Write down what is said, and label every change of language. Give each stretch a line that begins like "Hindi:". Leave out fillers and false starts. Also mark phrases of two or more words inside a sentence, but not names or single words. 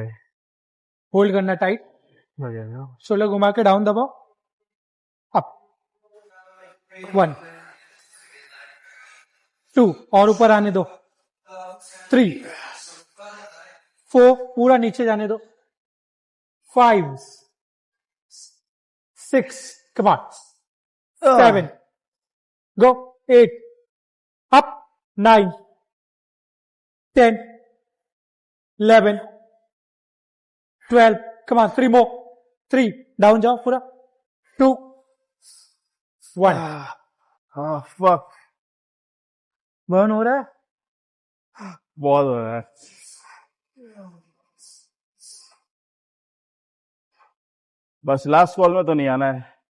Hindi: होल्ड करना
English: tight shoulder
Hindi: घुमा के डाउन दबाओ अप 1 2 और ऊपर आने दो 3 4 पूरा नीचे जाने दो 5 6
English: come on
Hindi: 7 go 8 up 9 10 11 12
English: come on 3 more
Hindi: 3 down जाओ पूरा 2 1 हाँ फक बर्न हो रहा है बहुत हो रहा है बस
English: last call
Hindi: में तो नहीं आना है